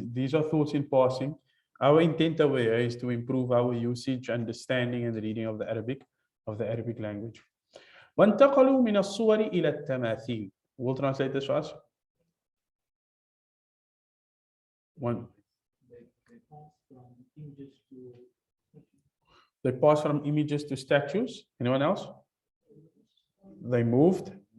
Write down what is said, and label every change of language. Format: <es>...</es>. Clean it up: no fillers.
<en>These are thoughts in passing. Our intent over here is to improve our usage, understanding, and reading of the Arabic language.</en> <ar>وانتقلوا من الصور إلى التماثيل.</ar> <en>We'll translate this for us. They passed from images to statues. Anyone else? They moved.</en>